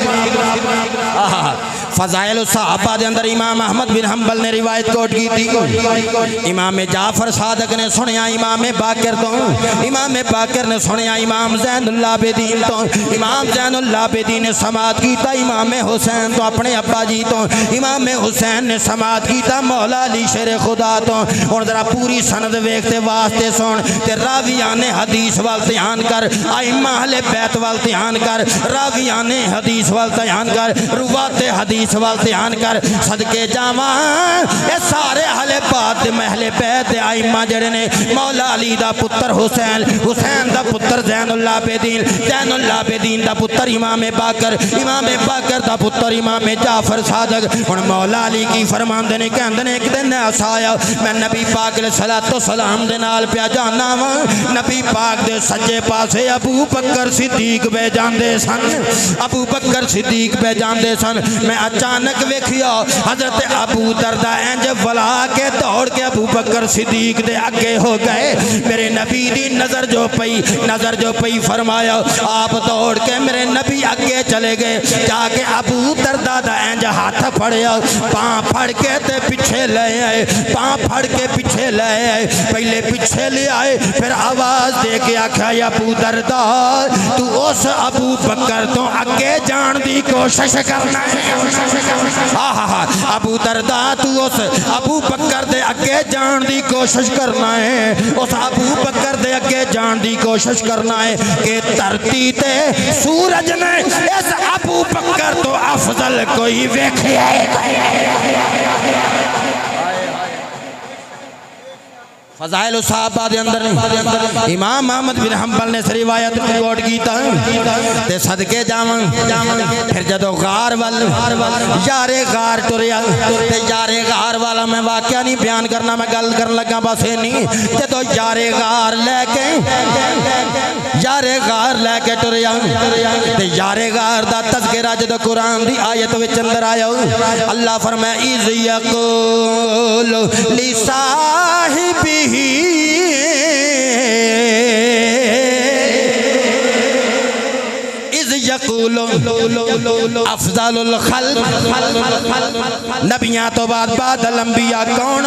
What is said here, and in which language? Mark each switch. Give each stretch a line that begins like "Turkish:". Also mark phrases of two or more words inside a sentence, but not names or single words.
Punjabi: فضائل الصحابہ دے اندر امام احمد بن حنبل نے روایت کوٹ کی تھی، امام جعفر صادق نے سنیا امام باقر تو، امام باقر نے سنیا امام زین العابدین تو، امام زین العابدین نے سماعت کیتا امام حسین تو اپنے ابا جی تو، امام حسین نے سماعت کیتا مولا علی شیر خدا تو۔ اور ذرا پوری سند ویکھتے واسطے سن تے راویان حدیث وال دھیان کر، ائمہ اہل بیت وال دھیان کر، راویان حدیث وال دھیان کر، روات حدیث وال دھیان کر، صدقے جاواں اے سارے اہل بیت اہل بیت ائمہ جڑے نے مولا علی دا پتر حسین، حسین دا پتر زین العابدین، زین العابدین دا پتر امام باقر، امام باقر دا پتر امام جعفر صادق۔ ہن مولا علی کی فرماندے نے کہندے نے ایک دن ایسا آیا میں نبی پاک
Arabic: علیہ الصلوۃ والسلام
Punjabi: دے نال پیا جانا وا، نبی پاک دے سجے پاسے ابو بکر صدیق بے جاندے سن، ابو بکر صدیق بے جاندے سن۔ میں اچانک ویکھیا حضرت ابو درداء انج ولا کے دوڑ کے ابو بکر صدیق دے اگے ہو گئے، میرے نبی دی نظر جو پئی فرمایا آپ دوڑ کے میرے نبی اگے چلے گئے، جا کے ابو درداء دا انج ہاتھ پھڑیا، پاں پھڑ کے تے پیچھے لے آئے، پاں پھڑ کے پیچھے لے آئے، پہلے پیچھے لے آئے پھر آواز دے کے آکھا یا ابو درداء تو اس ابو بکر تو اگے جان دی کوشش کرنا ہے۔ ابو درداء تو اس ابو بکر دے اگے جان دی کوشش کرنا ہے، اس ابو بکر دے اگے جان دی کوشش کرنا ہے کہ دھرتی تے سورج نے اس ابو بکر تو افضل کوئی ویکھیا ہے۔ فضائل الصحابہ دے اندر امام احمد بن حنبل نے روایت کوٹ کیتا تے صدقے جاواں پھر جدو غار وال یارے غار ٹریا تے یارے غار والا میں واقعہ نہیں بیان کرنا، میں گل کرن لگا بس نہیں، جدو یارے غار لے کے ٹریا تے یارے غار دا تذکرہ جدو قرآن دی آیت وچ اندر آیا، اللہ فرمائے
Arabic: اذ یقول لصاحبہ اذ یقول افضل الخلق،
Punjabi: نبیاں تو
Arabic: بعد الانبیاء
Punjabi: کون؟